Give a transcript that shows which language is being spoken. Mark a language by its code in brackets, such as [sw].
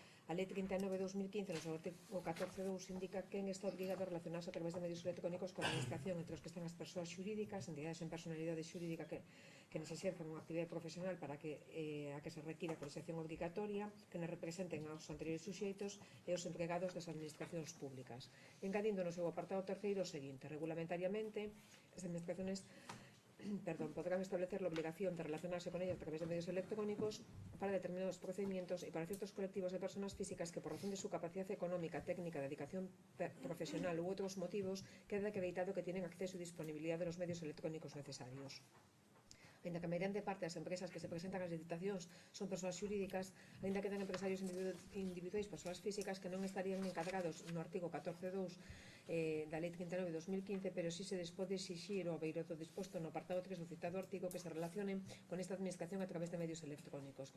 [gl] A Lei 39 de 2015, no seu artigo 14.2, indica quen está obrigado a relacionarse a través de medios electrónicos coa administración, entre os que están as persoas xurídicas, entidades en personalidade xurídica que nos exercen unha actividade profesional para a que se requira a cotización obrigatoria, que nos representen aos anteriores suxeitos e os empregados das administracións públicas. Engadindo no seu apartado terceiro o seguinte: regulamentariamente, as administracións [es] podrán establecer la obligación de relacionarse con ellas a través de medios electrónicos para determinados procedimientos y para ciertos colectivos de personas físicas que por razón de su capacidad económica, técnica, dedicación profesional u otros motivos queda acreditado que tienen acceso y disponibilidad de los medios electrónicos necesarios. [gl] Ainda que a meirande parte das empresas que se presentan ás licitacións son persoas xurídicas, ainda quedan empresarios individuais, persoas físicas que non estarían encadrados no artigo 14.2 da Lei 39 de 2015, pero si se pode exixir o abeiro do disposto no apartado 3 do citado artigo que se relacionen con esta administración a través de medios electrónicos.